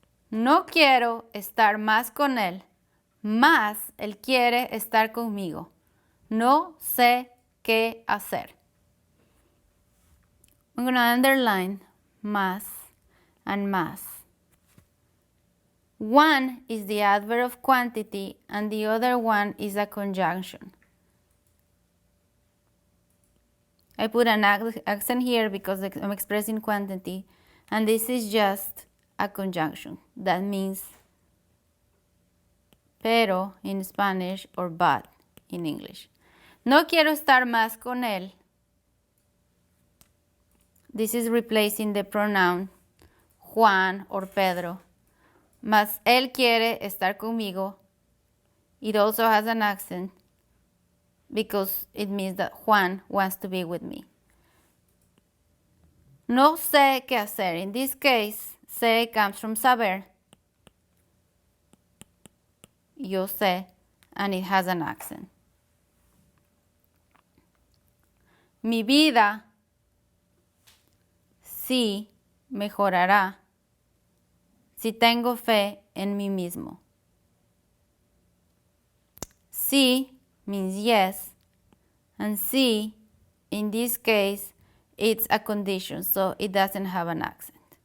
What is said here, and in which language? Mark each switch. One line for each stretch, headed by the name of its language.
Spanish: No quiero estar más con él, más él quiere estar conmigo. No sé qué hacer.
English: I'm going to underline más and más. One is the adverb of quantity and the other one is a conjunction. I put an accent here because I'm expressing quantity, and this is just a conjunction. That means pero in Spanish or but in English.
Spanish: No quiero estar más con él.
English: This is replacing the pronoun Juan or Pedro.
Spanish: Mas él quiere estar conmigo.
English: It also has an accent because it means that Juan wants to be with me.
Spanish: No sé qué hacer.
English: In this case, sé comes from saber.
Spanish: Yo sé,
English: and it has an accent.
Spanish: Mi vida sí mejorará si tengo fe en mí mismo.
English: Sí means yes, and sí, in this case, it's a condition, so it doesn't have an accent.